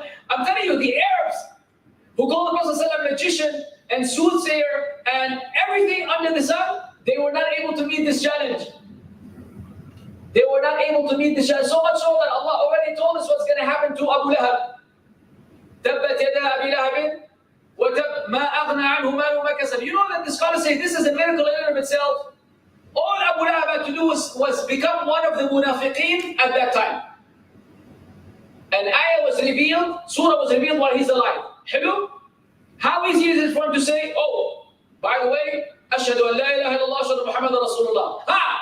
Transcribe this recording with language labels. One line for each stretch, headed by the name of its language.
English: I'm telling you, the Arabs who called the Prophet ﷺ magician and soothsayer and everything under the sun, they were not able to meet this challenge. They were not able to meet this challenge. So much so that Allah already told us what's going to happen to Abu Lahab.
Arabic: تبت يدا أبي لهب وتب ما أغنى عنه ماله ما كسب.
English: You know that the scholars say this is a miracle in and of itself. All Abu Lahab had to do was become one of the munafiqeen at that time. An ayah was revealed, surah was revealed while he's alive. Hello? How easy is it for him to say, oh, by the way,
Arabic: أشهد أن لا إله إلا الله أشهد محمد رسول الله.
English: Ha!